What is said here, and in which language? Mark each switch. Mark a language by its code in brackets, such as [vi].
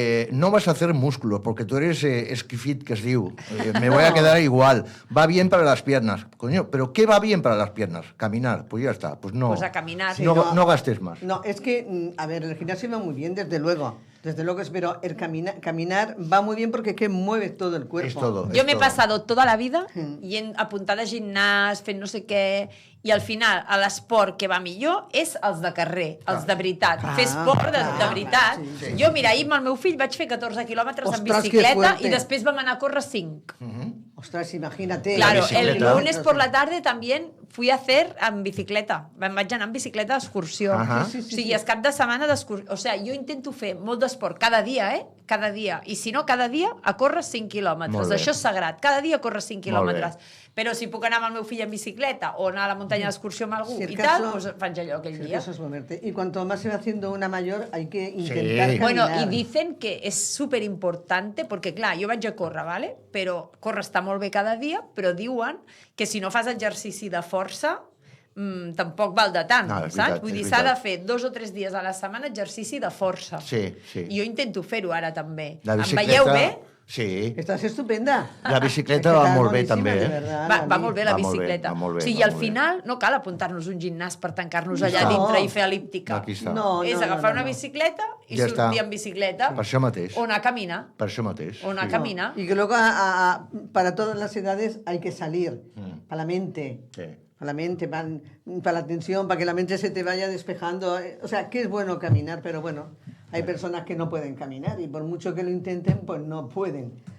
[es] No vas a hacer músculos porque tú eres esquifit, [ca] que es diu. [es] Me voy a quedar igual. Va bien para las piernas. Coño, ¿pero qué va bien para las piernas? Caminar. Pues ya está. Pues no. Pues a caminar. No gastes más. No, es que, a ver, el gimnasio va muy bien, desde luego. Desde luego, pero el caminar va muy bien porque es que mueve todo el cuerpo. Es todo. [ca] Jo m'he passado [es] toda la vida [ca] apuntada a gimnàs, fent no sé què, i al final l'esport que va millor és els de carrer, els de veritat. Fer esport de veritat. Sí. Jo, mira, ahir amb el meu fill vaig fer 14 quilòmetres en bicicleta i després vam anar a córrer 5. [es] Ostras, imagínate. Claro, el lunes por la tarde también fui a hacer en bicicleta. [ca] Vaig anar en bicicleta d'excursió. O sigui, és cap de setmana d'excursió. O sigui, jo intento fer molt d'esport cada dia, cada dia. I si no, cada dia a córrer 5 quilòmetres. Això és sagrat. Cada dia a córrer 5 quilòmetres. Però si puc anar amb el meu fill en bicicleta o anar a la muntanya d'excursió amb algú i tal, doncs faig allò aquell dia. [es] Eso es moverte. Y cuanto más se va haciendo una mayor, hay que intentar caminar. Bueno, y dicen que es súper importante, porque [ca] clar, jo vaig a córrer, [es] ¿vale? [ca] Però córrer està molt bé cada dia, però diuen que si no fas exercici de força, tampoc val de tant, saps? Vull dir, s'ha de fer 2 o 3 dies a la setmana exercici de força. Sí. I jo intento fer-ho ara també. La bicicleta... Em veieu bé? Sí. Estàs estupenda. La bicicleta va molt bé, també. Va molt bé la bicicleta. O sigui, al final no cal apuntar-nos un gimnàs per tancar-nos allà dintre i fer elíptica. És agafar una bicicleta i sortir en bicicleta. Per això mateix. O anar a caminar. Per això mateix. O anar a caminar. [es] Y que luego para todas las edades hay que salir. Para la mente. Sí. Para la mente, para la atención, para que la mente se te vaya despejando. O sea, que es bueno caminar, pero bueno, hay personas que no pueden caminar y por mucho que lo intenten, pues no pueden.